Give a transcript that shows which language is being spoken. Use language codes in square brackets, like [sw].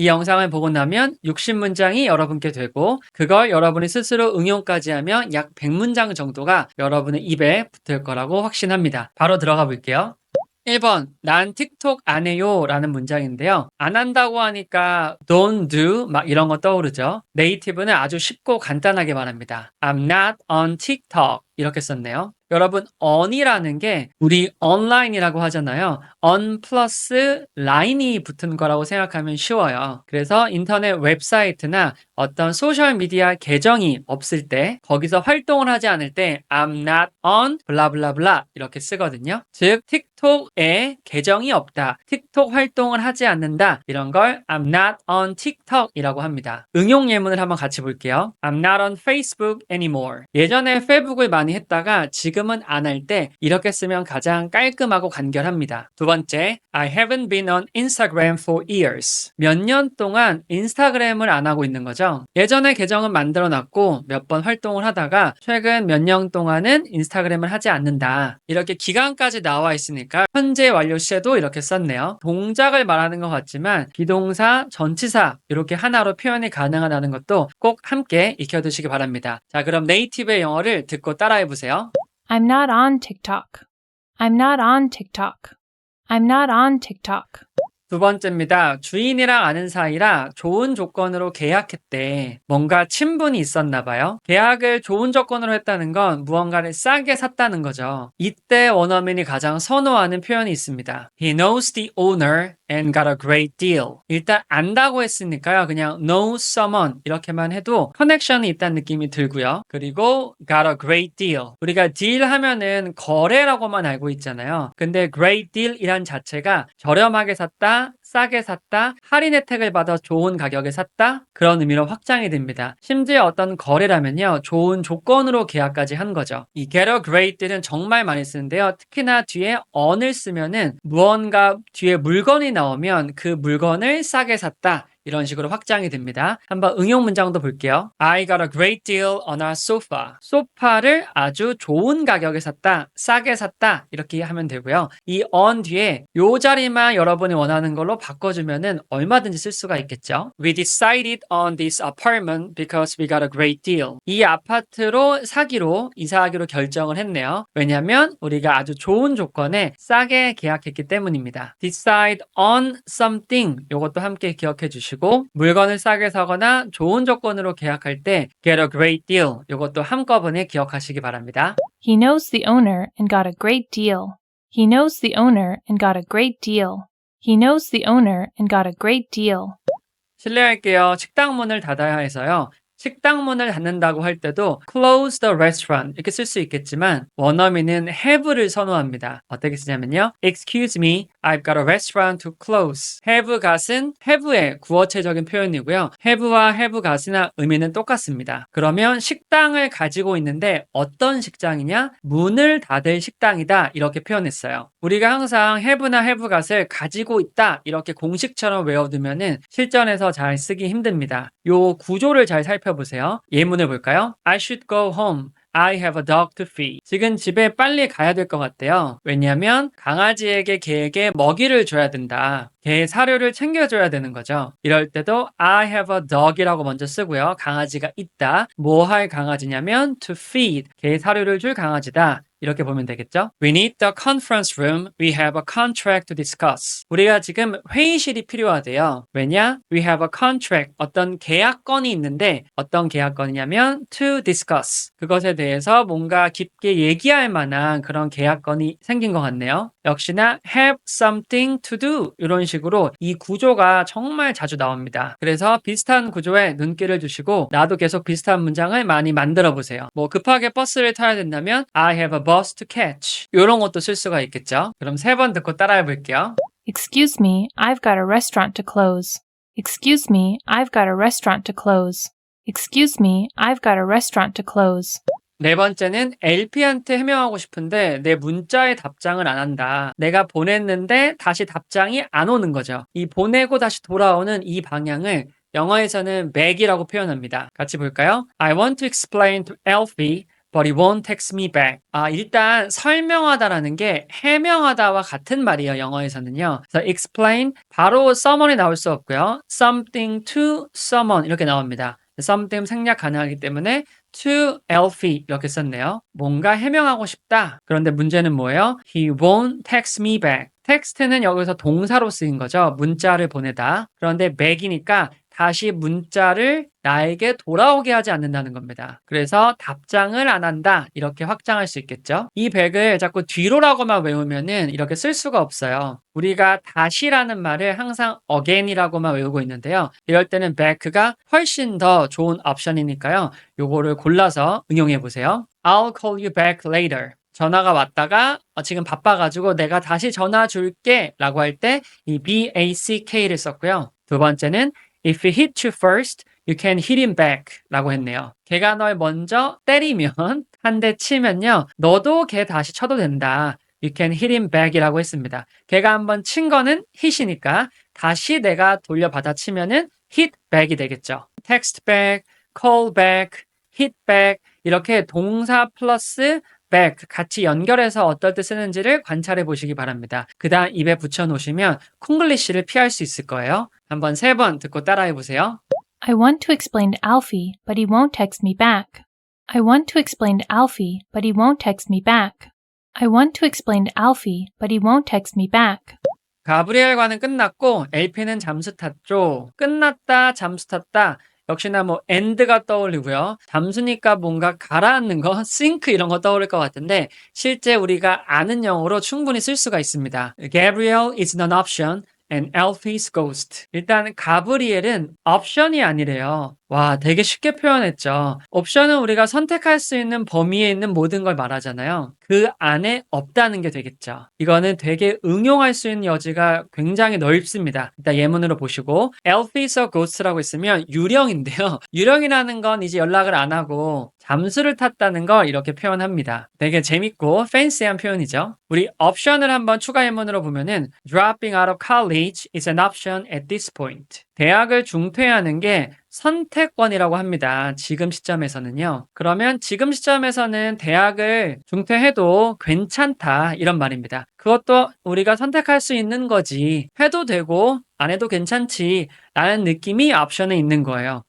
[ko] 이 영상을 보고 나면 60문장이 여러분께 되고 그걸 여러분이 스스로 응용까지 하면 약 100문장 정도가 여러분의 입에 붙을 거라고 확신합니다. 바로 들어가 볼게요. 1번, 난 틱톡 안 해요 라는 문장인데요. 안 한다고 하니까 [en] don't do [ko] 막 이런 거 떠오르죠. 네이티브는 아주 쉽고 간단하게 말합니다. [en] I'm not on TikTok [ko] 이렇게 썼네요. 여러분 on이라는 게 우리 online이라고 하잖아요. on 플러스 line이 붙은 거라고 생각하면 쉬워요. 그래서 인터넷 웹사이트나 어떤 소셜미디어 계정이 없을 때 거기서 활동을 하지 않을 때 [en] I'm not on [ko] 블라블라블라 이렇게 쓰거든요. 즉 틱톡에 계정이 없다. 틱톡 활동을 하지 않는다. 이런 걸 [en] I'm not on TikTok [ko] 이라고 합니다. 응용 예문을 한번 같이 볼게요. [en] I'm not on Facebook anymore. [ko] 예전에 페이북을 많이 했다가 지금은 안 할 때 이렇게 쓰면 가장 깔끔하고 간결합니다. 두 번째, [en] I haven't been on Instagram for years. [ko] 몇 년 동안 인스타그램을 안 하고 있는 거죠. 예전에 계정은 만들어 놨고 몇 번 활동을 하다가 최근 몇 년 동안은 인스타그램을 하지 않는다. 이렇게 기간까지 나와 있으니까 현재 완료 시에도 이렇게 썼네요. 동작을 말하는 것 같지만 비동사, 전치사 이렇게 하나로 표현이 가능하다는 것도 꼭 함께 익혀두시기 바랍니다. 자, 그럼 네이티브의 영어를 듣고 따라해 보세요. [en] I'm not on TikTok. I'm not on TikTok. I'm not on TikTok. [ko] 두 번째입니다. 주인이랑 아는 사이라 좋은 조건으로 계약했대. 뭔가 친분이 있었나 봐요. 계약을 좋은 조건으로 했다는 건 무언가를 싸게 샀다는 거죠. 이때 원어민이 가장 선호하는 표현이 있습니다. [en] He knows the owner and got a great deal. [ko] 일단 안다고 했으니까요. 그냥 knows someone 이렇게만 해도 커넥션이 있다는 느낌이 들고요. 그리고 [en] got a great deal. [ko] 우리가 deal 하면은 거래라고만 알고 있잖아요. 근데 great deal 이란 자체가 저렴하게 샀다, 싸게 샀다, 할인 혜택을 받아 좋은 가격에 샀다 그런 의미로 확장이 됩니다. 심지어 어떤 거래라면요. 좋은 조건으로 계약까지 한 거죠. 이 [en] get a great deal [ko] 은 정말 많이 쓰는데요. 특히나 뒤에 on을 쓰면은 무언가 뒤에 물건이 나오면 그 물건을 싸게 샀다. 이런 식으로 확장이 됩니다. 한번 응용 문장도 볼게요. [en] I got a great deal on our sofa. [ko] 소파를 아주 좋은 가격에 샀다, 싸게 샀다 이렇게 하면 되고요. 이 on 뒤에 요 자리만 여러분이 원하는 걸로 바꿔주면은 얼마든지 쓸 수가 있겠죠. [en] We decided on this apartment because we got a great deal. [ko] 이 아파트로 사기로 이사하기로 결정을 했네요. 왜냐하면 우리가 아주 좋은 조건에 싸게 계약했기 때문입니다. [en] Decide on something [ko] 요것도 함께 기억해 주시고 물건을 싸게 사거나 좋은 조건으로 계약할 때 [en] get a great deal [ko] 이것도 한꺼번에 기억하시기 바랍니다. [en] He knows the owner and got a great deal. He knows the owner and got a great deal. He knows the owner and got a great deal. [ko] 실례할게요. 식당 문을 닫아야 해서요. 식당 문을 닫는다고 할 때도 [en] close the restaurant [ko] 이렇게 쓸 수 있겠지만 원어민은 have를 선호합니다. 어떻게 쓰냐면요. [en] Excuse me, I've got a restaurant to close. [ko] have got은 have의 구어체적인 표현이고요. have와 have got이나 의미는 똑같습니다. 그러면 식당을 가지고 있는데 어떤 식당이냐? 문을 닫을 식당이다 이렇게 표현했어요. 우리가 항상 have나 have got을 가지고 있다 이렇게 공식처럼 외워두면은 실전에서 잘 쓰기 힘듭니다. 요 구조를 잘 살펴보세요. 예문을 볼까요? [en] I should go home. I have a dog to feed. [ko] 지금 집에 빨리 가야 될 것 같대요. 왜냐하면 강아지에게 개에게 먹이를 줘야 된다. 개의 사료를 챙겨줘야 되는 거죠. 이럴 때도 I have a dog이라고 먼저 쓰고요. 강아지가 있다. 뭐 할 강아지냐면 to feed. 개의 사료를 줄 강아지다. 이렇게 보면 되겠죠? [en] We need the conference room. We have a contract to discuss. [ko] 우리가 지금 회의실이 필요하대요. 왜냐? [en] We have a contract. [ko] 어떤 계약건이 있는데 어떤 계약건이냐면 to discuss. 그것에 대해서 뭔가 깊게 얘기할 만한 그런 계약건이 생긴 것 같네요. 역시나 [en] have something to do [ko] 이런 식으로 이 구조가 정말 자주 나옵니다. 그래서 비슷한 구조에 눈길을 주시고 나도 계속 비슷한 문장을 많이 만들어 보세요. 뭐 급하게 버스를 타야 된다면 [en] I have a bus to catch [ko] 이런 것도 쓸 수가 있겠죠. 그럼 3번 듣고 따라해 볼게요. [en] Excuse me, I've got a restaurant to close. Excuse me, I've got a restaurant to close. Excuse me, I've got a restaurant to close. [ko] 4번째는 LP한테 해명하고 싶은데 내 문자에 답장을 안 한다. 내가 보냈는데 다시 답장이 안 오는 거죠. 이 보내고 다시 돌아오는 이 방향을 영어에서는 back이라고 표현합니다. 같이 볼까요? [en] I want to explain to Alfie but he won't text me back. [ko] 일단 설명하다라는 게 해명하다와 같은 말이에요. 영어에서는요. 그래서 explain 바로 someone이 나올 수 없고요. something to someone 이렇게 나옵니다. something 생략 가능하기 때문에 to Alfie 이렇게 썼네요. 뭔가 해명하고 싶다. 그런데 문제는 뭐예요? [en] He won't text me back. [ko] 텍스트는 여기서 동사로 쓰인 거죠. 문자를 보내다. 그런데 back이니까 다시 문자를 나에게 돌아오게 하지 않는다는 겁니다. 그래서 답장을 안 한다 이렇게 확장할 수 있겠죠. 이 back을 자꾸 뒤로라고만 외우면은 이렇게 쓸 수가 없어요. 우리가 다시라는 말을 항상 again이라고만 외우고 있는데요. 이럴 때는 back가 훨씬 더 좋은 옵션이니까요. 요거를 골라서 응용해 보세요. [en] I'll call you back later. [ko] 전화가 왔다가 지금 바빠가지고 내가 다시 전화 줄게 라고 할 때 이 back를 썼고요. 두 번째는 [en] If he hit you first, you can hit him back [ko] 라고 했네요. 걔가 널 먼저 때리면 한 대 치면요. 너도 걔 다시 쳐도 된다. [en] You can hit him back [ko] 이라고 했습니다. 걔가 한번 친 거는 hit이니까 다시 내가 돌려받아 치면은 hit back이 되겠죠. [en] text back, call back, hit back [ko] 이렇게 동사 플러스 back 같이 연결해서 어떨 때 쓰는지를 관찰해 보시기 바랍니다. 그 다음 입에 붙여 놓으시면 콩글리시를 피할 수 있을 거예요. 한번 3번 듣고 따라해 보세요. [en] I want to explain to Alfie, but he won't text me back. I want to explain to Alfie, but he won't text me back. I want to explain to Alfie, but he won't text me back. [ko] 가브리엘과는 끝났고 LP는 잠수 탔죠. 끝났다, 잠수 탔다. 역시나 뭐 end가 떠올리고요. 잠수니까 뭔가 가라앉는 거, sink 이런 거 떠오를 것 같은데 실제 우리가 아는 영어로 충분히 쓸 수가 있습니다. [en] Gabriel is an option and Alfie's ghost. [ko] 일단 가브리엘은 옵션이 아니래요. 와, 되게 쉽게 표현했죠. 옵션은 우리가 선택할 수 있는 범위에 있는 모든 걸 말하잖아요. 그 안에 없다는 게 되겠죠. 이거는 되게 응용할 수 있는 여지가 굉장히 넓습니다. 일단 예문으로 보시고 [en] Alfie's a ghost [ko] 라고 있으면 유령인데요. 유령이라는 건 이제 연락을 안 하고 잠수를 탔다는 걸 이렇게 표현합니다. 되게 재밌고 팬시한 표현이죠. 우리 옵션을 한번 추가 예문으로 보면은 [en] Dropping out of college is an option at this point. [ko] 대학을 중퇴하는 게 선택권이라고 합니다. 지금 시점에서는요. 그러면 지금 시점에서는 대학을 중퇴해도 괜찮다 이런 말입니다. 그것도 우리가 선택할 수 있는 거지. 해도 되고 안 해도 괜찮지 라는 느낌이 옵션에 있는 거예요.